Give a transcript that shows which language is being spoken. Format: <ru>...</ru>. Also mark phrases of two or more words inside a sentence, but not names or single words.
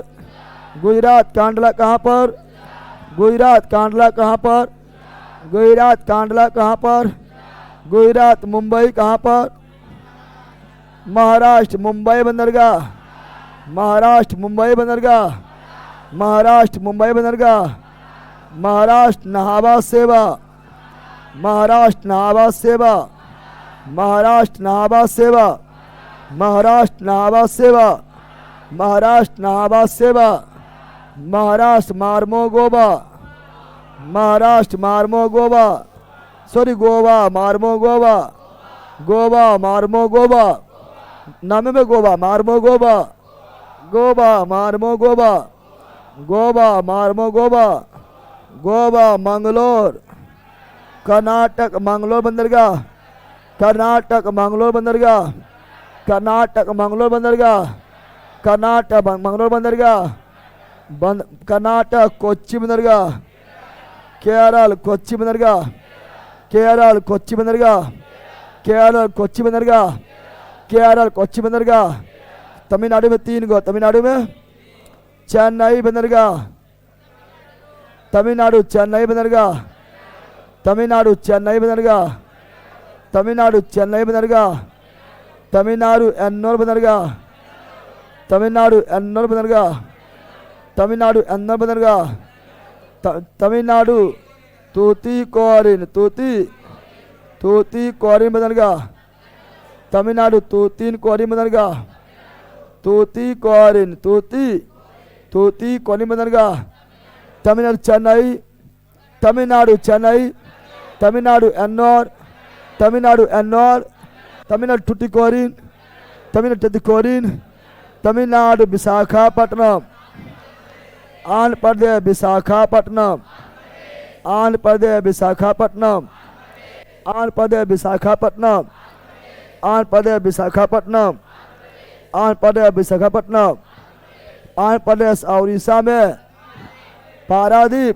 <hi>गुजरात। कांडला कहाँ पर? गुजरात। कांडला कहाँ पर? गुजरात। कांडला कहाँ पर? गुजरात। मुंबई कहाँ पर? महाराष्ट्र। मुंबई बंदरगाह। महाराष्ट्र। मुंबई बंदरगाह। महाराष्ट्र। मुंबई बंदरगाह। महाराष्ट्र। नाहवा सेवा। महाराष्ट्र। नाहवा सेवा। महाराष्ट्र। नाहवा सेवा। महाराष्ट्र। नाहवा सेवा। महाराष्ट्र। नाहवा सेवा। महाराष्ट्र। मार्मोगोवा। महाराष्ट्र। मार्मोगोवा। सॉरी, गोवा। मार्मोगोवा। गोवा। मार्मोगोवा। नाम में गोवा। मार्मोगोवा। गोवा। मार्मोगोवा। गोवा। मार्मोगोवा। गोवा। मंगलोर। कर्नाटक। मंगलोर बंदरगाह। कर्नाटक। मंगलोर बंदरगाह। कर्नाटक। मंगलोर बंदरगाह। कर्नाटक। मंगलोर बंदरगाह। कर्नाटक। कोच्चि बंदरगाह। केरल। कोच्चि बंदरगाह। केरल। कोच्चि बंदरगाह। केरल। कोच्चि बंदरगाह। केरल। कोच्चि बंदरगाह। तमिलनाडु में 3 गो। तमिलनाडु में चेन्नई बंदरगाह। तमिलनाडु। चेन्नई बंदरगाह। तमिलनाडु। चेन्नई बंदरगाह। तमिलनाडु। चेन्नई बंदरगाह। तमिलनाडु। एन्नोर बंदरगाह। तमिलनाडु। एन्नोर बंदरगाह। तमिलनाडु। एन्नोर बंदरगाह। तमिलनाडु। तूतीकोरिन। तूतीकोरिन बंदरगाह। तमिलनाडु। तूतीकोरिन बंदरगाह। तूतीकोरिन। तूतीकोरिन बंदरगाह। तमिलनाडु। चेन्नई। तमिलनाडु। चेन्नई। तमिलनाडु। एन्नोर। तमिलनाडु। एन्नोर। तमिलनाडु। टुटिकोरिन। तमिलनाडु। टुटिकोरिन। तमिलनाडु। विशाखापट्टनम। आंध्र प्रदेश। विशाखापट्टनम। आंध्र प्रदेश। विशाखापट्टनम। आंध्र प्रदेश। विशाखापट्टनम। आंध्र प्रदेश। विशाखापट्टनम। आंध्र प्रदेश। विशाखापट्टनम। आंध्र प्रदेश। उड़ीसा में पारादीप।</hi>